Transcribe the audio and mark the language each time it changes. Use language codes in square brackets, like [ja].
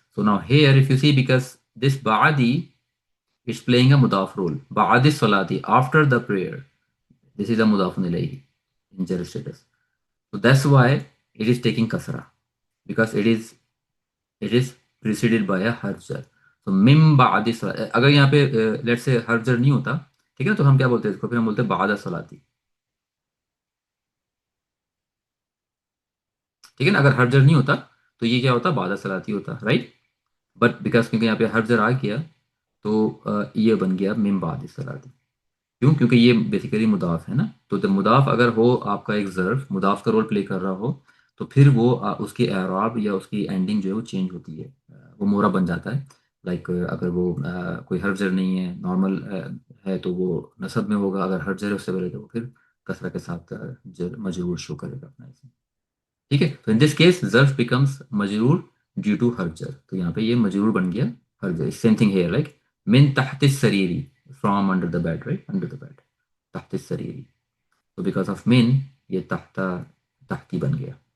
[en] So now here if you see, because this ba'adi is playing a mudaf role. Ba'adi salati, after the prayer. This is a mudafun ilayhi in jar status. So that's why it is taking kasra, because it is preceded by a Ḥarf Jarr. So mim ba'adi salati. [hi] अगर यहाँ पे [en] let's say [hi] Ḥarf Jarr नहीं होता, ठीक है, तो हम क्या बोलते हैं इसको? फिर हम बोलते हैं ba'da salati. ठीक है ना? अगर Ḥarf Jarr नहीं होता तो ये क्या होता? ba'da salati होता, राइट? बट बिकॉज क्योंकि यहाँ पे Ḥarf Jarr आ गया, तो ये बन गया मिम ba'di salati. क्यों? क्योंकि ये बेसिकली मुदाफ है ना. तो जब मुदाफ अगर हो, आपका एक ज़र्फ मुदाफ का रोल प्ले कर रहा हो, तो फिर वो उसकी एराब या उसकी एंडिंग जो है वो चेंज होती है, वो मोरा बन जाता है. लाइक अगर वो कोई हर्फ जर नहीं है, नॉर्मल है, तो वो नसब में होगा. अगर हर्फ जर है उससे पहले, तो वो फिर कसरा के साथ जर मजरूर शो करेगा अपना इसे. ठीक है. [en] तो in this case ज़र्फ becomes मजरूर ड्यू टू हर्फ जर. [hi] तो यहाँ पे ये मजरूर बन गया हर्फ जर. सेम थिंग हेयर, लाइक मिन तहत सरीरी, [en] from under the bed, right? Under the bed. तहत सरीरी. So because of min, [hi] ये तहती बन गया.